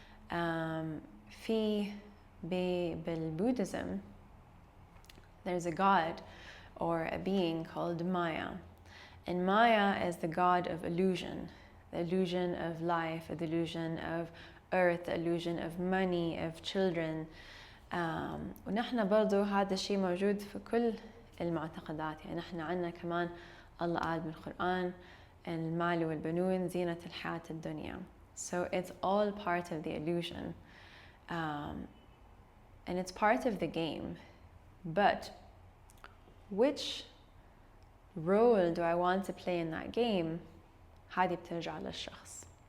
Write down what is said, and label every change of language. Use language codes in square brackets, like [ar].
[en] في بالBuddhism, there's a god or a being called Maya. And Maya is the god of illusion, the illusion of life, the illusion of earth, the illusion of money, of children. [ar] ونحن برضو هذا الشيء موجود في كل المعتقدات. يعني نحن عندنا كمان الله قال بالقرآن المال والبنون زينة الحياة الدنيا. [en] So it's all part of the illusion. And it's part of the game. But which role do I want to play in that game? [ar] هذه بترجع للشخص.